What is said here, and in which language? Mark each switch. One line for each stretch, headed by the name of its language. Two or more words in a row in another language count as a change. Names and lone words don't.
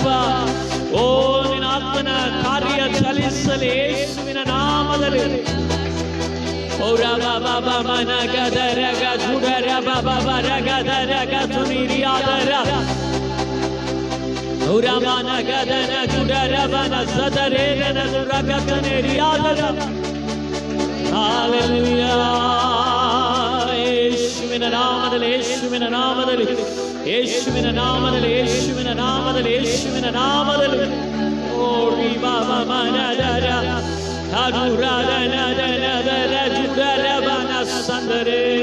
Kannada: ಓ ನಿನ್ನ ಆತ್ಮನ ಕಾರ್ಯ ಚಲಿಸಲಿ ಯೇಸುವಿನ ನಾಮದಲ್ಲಿ. ಓ ಬಾಬಾ ಮನ ಗದರ ಜುಡರ ಬಾಬಾ ರಗದರ ಗಥುನಿರಿಯಾದರ ಉರಮನ ಗದನ ಜುಡರ ಬನ ಸದರೇದನ ರಗಥನೆ ರಿಯಾದರ. ಹಾಲೆಲೂಯಾ. ಯೇಸುವಿನ ನಾಮದಲ್ಲಿ, ಯೇಸುವಿನ ನಾಮದಲ್ಲಿ, ಯೇಸುವಿನ ನಾಮದಲ್ಲಿ, ಯೇಸುವಿನ ನಾಮದಲ್ಲಿ, ಯೇಸುವಿನ ನಾಮದಲ್ಲಿ. ಓ ಬಾಬಾ ಮನದರ ಹನುರದನ ದರ ಜುಡರ ಬನ ಸಂದರೆ.